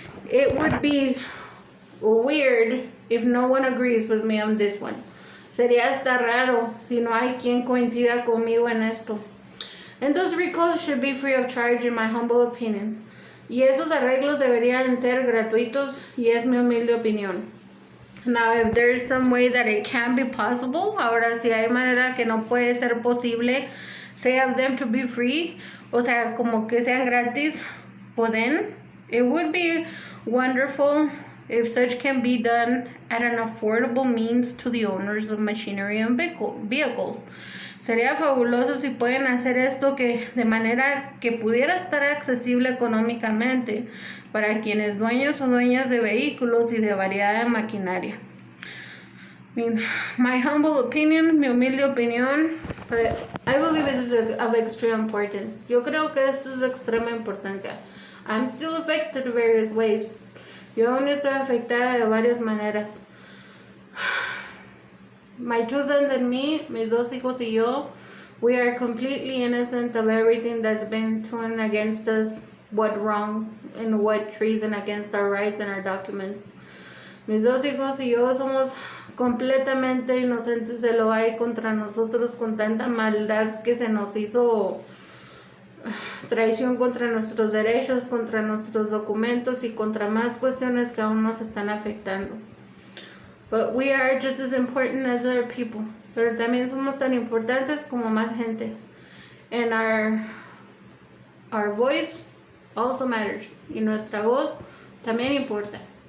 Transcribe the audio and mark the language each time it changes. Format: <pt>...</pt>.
<en>It would be weird if no one agrees with me on this one.</en> <es>Sería hasta raro si no hay quien coincida conmigo en esto.</es> <en>And those recalls should be free of charge in my humble opinion.</en> <es>Y esos arreglos deberían ser gratuitos y es mi humilde opinión.</es> <en>Now, if there's some way that it can be possible,</en> <es>ahora si hay manera que no puede ser posible,</es> <en>say of them to be free,</en> <es>o sea, como que sean gratis, pues</es> <en>then it would be wonderful if such can be done at an affordable means to the owners of machinery and vehicles.</en> <es>Sería fabuloso si pueden hacer esto que de manera que pudiera estar accesible económicamente para quienes dueños o dueñas de vehículos y de variedad de maquinaria.</es> <en>My humble opinion,</en> <es>mi humilde opinión,</es> <en>but I believe it is of extreme importance.</en> <es>Yo creo que esto es de extrema importancia.</es> <en>I'm still affected in various ways.</en> <es>Yo aún estoy afectada de varias maneras.</es> <en>My two sons and me,</en> <es>mis dos hijos y yo,</es> <en>we are completely innocent of everything that's been thrown against us, what wrong and what treason against our rights and our documents.</en> <es>Mis dos hijos y yo somos completamente inocentes de lo que hay contra nosotros con tanta maldad que se nos hizo, traición contra nuestros derechos, contra nuestros documentos y contra más cuestiones que aún nos están afectando.</es> <en>But we are just as important as other people.</en> <es>Pero también somos tan importantes como más gente.</es> <en>And our voice also matters.</en> <es>Y nuestra voz también importa.</es>